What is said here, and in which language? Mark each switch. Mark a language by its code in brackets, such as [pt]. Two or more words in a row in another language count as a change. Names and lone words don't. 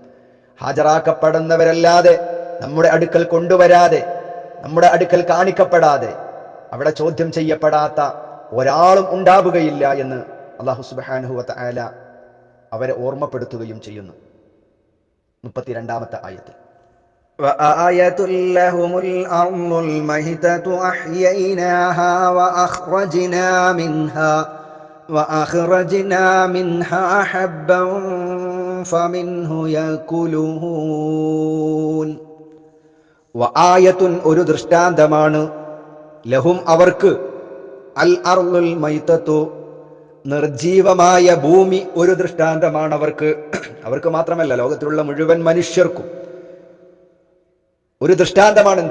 [ml] ഹാജരാക്കപ്പെടുന്നവരല്ലാതെ നമ്മുടെ അടുക്കൽ കൊണ്ടുവരാതെ, നമ്മുടെ അടുക്കൽ കാണിക്കപ്പെടാതെ, അവിടെ ചോദ്യം ചെയ്യപ്പെടാത്ത ഒരാളും ഉണ്ടാവുകയില്ല എന്ന് [ar] الله سبحانه وتعالى [ml] അവരെ ഓർമ്മപ്പെടുത്തുകയും ചെയ്യുന്നു. 32-ാമത്തെ ആയത്തിൽ [ar] وآية لهم الأرض الميتة أحييناها وأخرجنا منها حبا فمنه يأكلون. [ml] വആയത്തുൻ ഒരു ദൃഷ്ടാന്തമാണ്, ലഹും അവർക്ക്, [ar] الأرض الميتة [ml] നിർജീവമായ ഭൂമി ഒരു ദൃഷ്ടാന്തമാണ് അവർക്ക്. അവർക്ക് മാത്രമല്ല, ലോകത്തിലുള്ള മുഴുവൻ മനുഷ്യർക്കും ഒരു ദൃഷ്ടാന്തമാണെന്ത്?